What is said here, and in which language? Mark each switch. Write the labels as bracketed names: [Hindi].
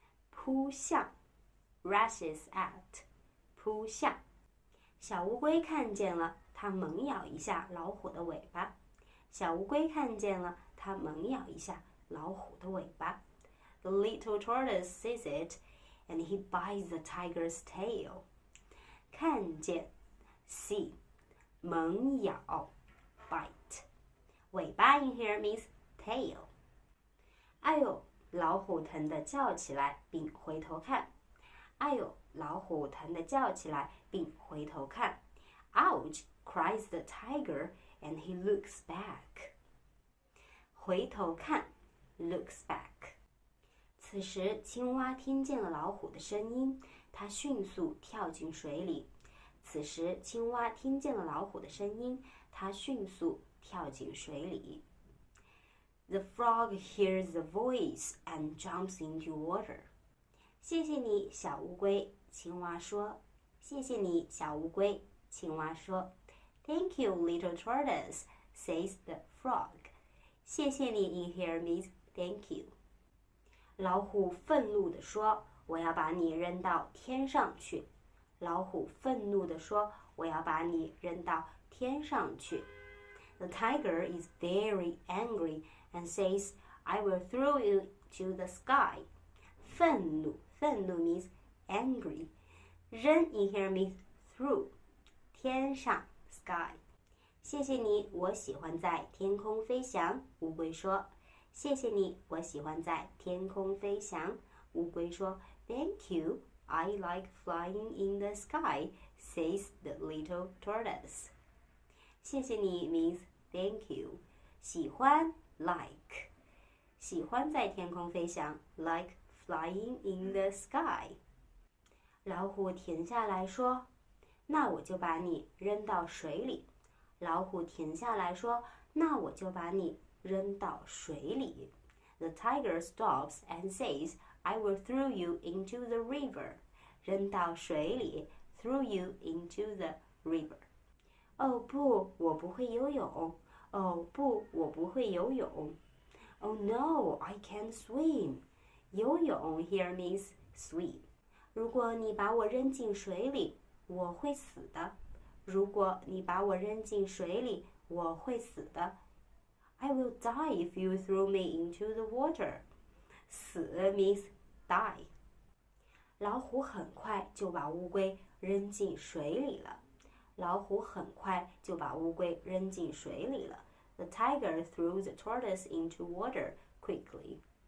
[Chinese] 扑向 [English] rushes at [Chinese] 扑向。小乌龟看见了，它猛咬一下老虎的尾巴。小乌龟看见了，它猛咬一下老虎的尾巴。 [English] The little tortoise sees it, and he bites the tiger's tail. 看见 see 猛咬 bite 尾巴 in here means tail. [Chinese] 哎呦，老虎疼得叫起来，并回头看。哎呦，老虎疼得叫起来，并回头看。 [English] Ouch! Cries the tiger, and he looks back. 回头看 looks back. [Chinese] 此时，青蛙听见了老虎的声音，它迅速跳进水里。此时，青蛙听见了老虎的声音，它迅速跳进水里。 [English] The frog hears the voice and jumps into water. [Chinese] 谢谢你，小乌龟，青蛙说。谢谢你，小乌龟，青蛙说。 [English] Thank you, little tortoise, says the frog. 谢谢你 in here means thank you. [Chinese] 老虎愤怒地说：“我要把你扔到天上去。” 老虎愤怒地说：“我要把你扔到天上去。” [English] The tiger is very angry and says, "I will throw you to the sky." 愤怒 means angry. 扔 in here means through. 天上 sky. [Chinese] 谢谢你，我喜欢在天空飞翔。乌龟说。谢谢你，我喜欢在天空飞翔。乌龟说 [English] Thank you, I like flying in the sky, says the little tortoise. 谢谢你 means thank you. 喜欢 like. [Chinese] 喜欢在天空飞翔 [English] like flying in the sky. [Chinese] 老虎停下来说，那我就把你扔到水里。老虎停下来说，那我就把你扔到水里。 [English] The tiger stops and says, I will throw you into the river. [Chinese] 扔到水里 [English] throw you into the river. [Chinese] 哦不，我不会游泳。哦不，我不会游泳。 [English] Oh no, I can't swim. 游泳 here means swim. [Chinese] 如果你把我扔进水里，我会死的。如果你把我扔进水里，我会死的。 [English] I will die if you throw me into the water. 死 means die. [Chinese] 老虎很快就把乌龟扔进水里了。老虎很快就把乌龟扔进水里了。 [English] The tiger threw the tortoise into water quickly.